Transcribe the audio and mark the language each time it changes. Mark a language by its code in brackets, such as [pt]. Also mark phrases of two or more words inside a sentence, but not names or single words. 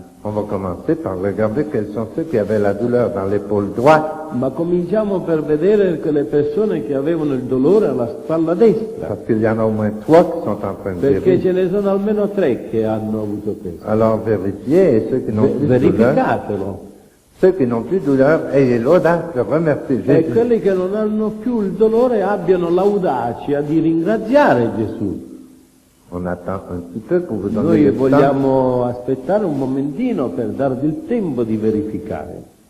[fr] On va commencer par regarder quels sont ceux qui avaient la douleur dans l'épaule droite, [it] Ma cominciamo per vedere quelle persone che avevano il dolore alla spalla destra, [fr] parce qu'il y en a au moins trois qui sont en train de [it] perché [fr] guérir. [it] ce ne sono almeno 3 che hanno avuto questo. [fr] Alors vérifiez, et ceux qui n'ont plus de douleur, [it] Verificatelo. [fr] ceux qui n'ont plus de douleur, ayez l'audace de remercier [it] E [fr] Jésus. [it] quelli che non hanno più il dolore abbiano l'audacia di ringraziare Gesù. [fr] On attend un petit peu pour vous donner [it] Noi [fr] le temps. [it] vogliamo aspettare un momentino per darvi il tempo di verificare.